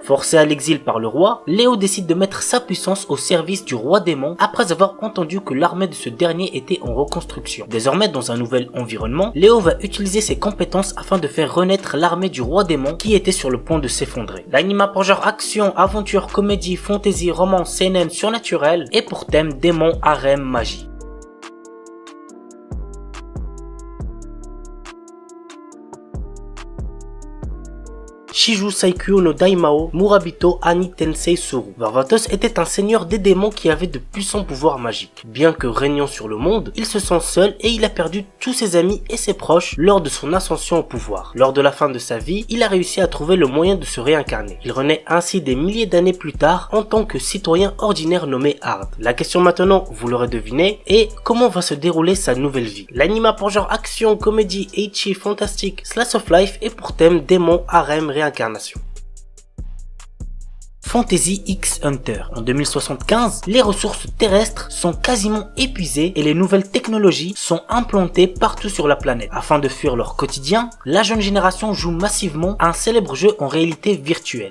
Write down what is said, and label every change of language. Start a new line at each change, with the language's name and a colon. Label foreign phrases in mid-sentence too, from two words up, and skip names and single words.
French: Forcé à l'exil par le roi, Léo décide de mettre sa puissance au service du roi démon après avoir entendu que l'armée de ce dernier était en reconstruction. Désormais, dans un nouvel environnement, Léo va utiliser ses compétences afin de faire renaître l'armée du roi démon qui était sur le point de s'effondrer. L'anime a pour genre action, aventure, comédie, fantasy, romance, seinen, surnaturel et pour thème démon, harem, magie. Shiju Saikyo no Daimao Murabito Ani Tensei Suru. Varvatos était un seigneur des démons qui avait de puissants pouvoirs magiques. Bien que régnant sur le monde, il se sent seul et il a perdu tous ses amis et ses proches lors de son ascension au pouvoir. Lors de la fin de sa vie, il a réussi à trouver le moyen de se réincarner. Il renaît ainsi des milliers d'années plus tard en tant que citoyen ordinaire nommé Hard. La question maintenant, vous l'aurez deviné, est comment va se dérouler sa nouvelle vie. L'anime a pour genre action, comédie, ecchi, fantastique,
English: slice of life
French: et pour thème démon, harem, réincarnation. Fantasy X Hunter. En 2075, les ressources terrestres sont quasiment épuisées et les nouvelles technologies sont implantées partout sur la planète. Afin de fuir leur quotidien, la jeune génération joue massivement à un célèbre jeu en réalité virtuelle.